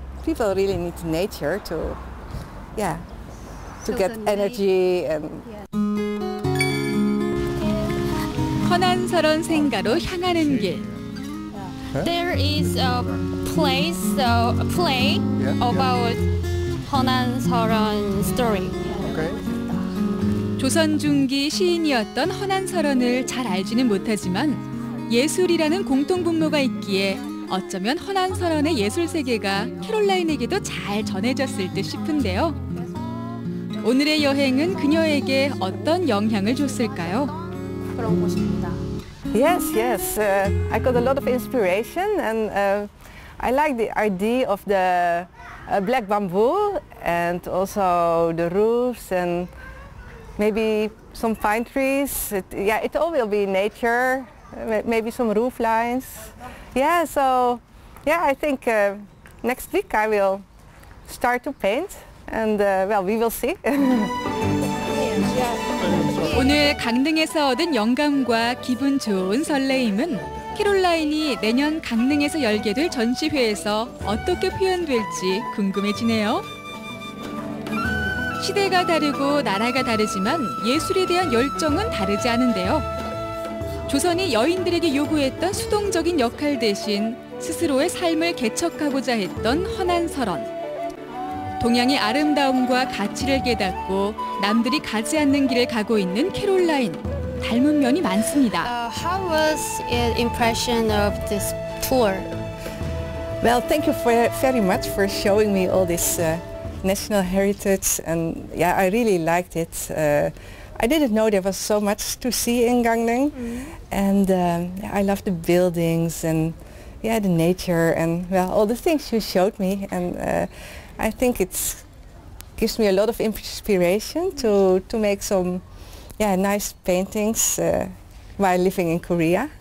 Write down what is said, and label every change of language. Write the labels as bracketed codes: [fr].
[en] People really need nature to get energy and. [ko] 헌안설원 생가로 향하는 길. [en] There is a play about 헌안설원 story. [ko] 조선 중기 시인이었던 헌안설원을 잘 알지는 못하지만 예술이라는 공통분모가 있기에 어쩌면 헌안설원의 예술 세계가 캐롤라인에게도 잘 전해졌을 듯 싶은데요. 오늘의 여행은 그녀에게 어떤 영향을 줬을까요? 그런 곳입니다. [en] Yes. I got a lot of inspiration, and I like the idea of the black bamboo and also the roofs and maybe some pine trees. It all will be nature, maybe some roof lines. I think next week I will start to paint, and we will see. [ko] 오늘 강릉에서 얻은 영감과 기분 좋은 설레임은 캐롤라인이 내년 강릉에서 열게 될 전시회에서 어떻게 표현될지 궁금해지네요. 시대가 다르고 나라가 다르지만 예술에 대한 열정은 다르지 않은데요. 조선이 여인들에게 요구했던 수동적인 역할 대신 스스로의 삶을 개척하고자 했던 헌안설원. 동양의 아름다움과 가치를 깨닫고 남들이 가지 않는 길을 가고 있는 캐롤라인. 닮은 면이 많습니다. [en] How was your impression of this tour? Well, thank you very much for showing me all this national heritage, and I really liked it. I didn't know there was so much to see in Gangneung, and I love the buildings and the nature and all the things you showed me, and I think it gives me a lot of inspiration to make some nice paintings while living in Korea.